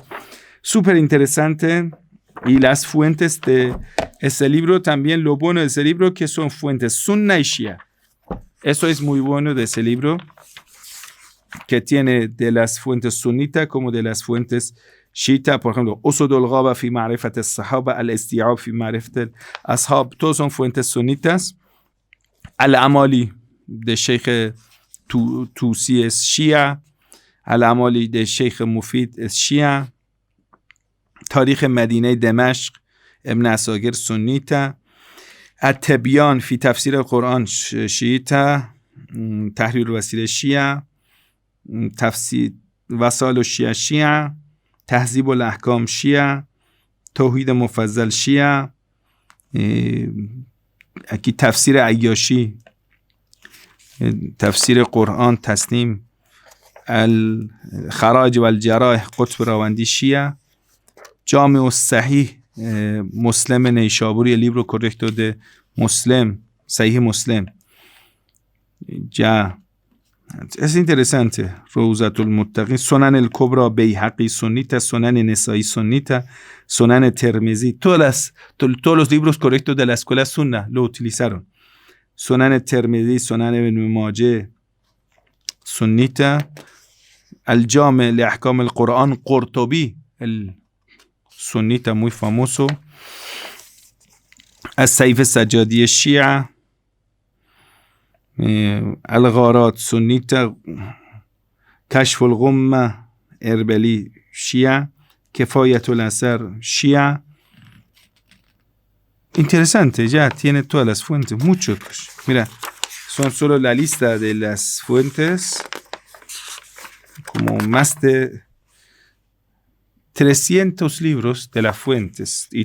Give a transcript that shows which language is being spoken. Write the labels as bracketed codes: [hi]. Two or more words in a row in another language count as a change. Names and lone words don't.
[es] Súper interesante. Y las fuentes de ese libro también, lo bueno de ese libro que son fuentes sunna y shia. Eso es muy bueno de ese libro, que tiene de las fuentes sunitas como de las fuentes shiita. Por ejemplo, Usudul Ghaba fi ma'rifat as-sahaba, al-isti'ab fi ma'rifat al-ashab, todos son fuentes sunitas. Al-Amali de Sheikh Tusi es shia. Al-Amali de Sheikh Mufid es shia. تاريخ مدینه دمشق ابن عساکر سنیته. التبیان فی تفسیر القرآن شیعیته. تحریر وسیله شیعه. تفسیر وسائل الشیعه شیعه. تهذیب الاحکام شیعه. توحید مفضل شیعه. aquí tafsir Ayyashi, تفسیر قرآن تسنیم الخراج و الجرائح قطب راوندی شیعه جامع الصحیح Muslim Neishaburi, el libro correcto de Muslim, Sahih Muslim. Ya, es interesante. Rawzatul Muttaqin, Sunan el-Kubra Bayhaqi Sunnita, Sunan Nesai Sunnita, Sunan Tirmizi. Todos los libros correctos de la escuela Sunna lo utilizaron. Sunan Tirmizi, Sunan Ibn Majah Sunnita, Al-Jami' li Ahkam al-Quran Qurtubi, el sunnita muy famoso, As-Sayf al-Sajjadi Shia, Al-Gharat sunnita, Kashf al-Ghumma Erbeli Shia, Kifayat al-Asar Shia. Interesante, ya tiene todas las fuentes, muchos. Mira, son solo la lista de las fuentes, como más de 300 libros de las fuentes, y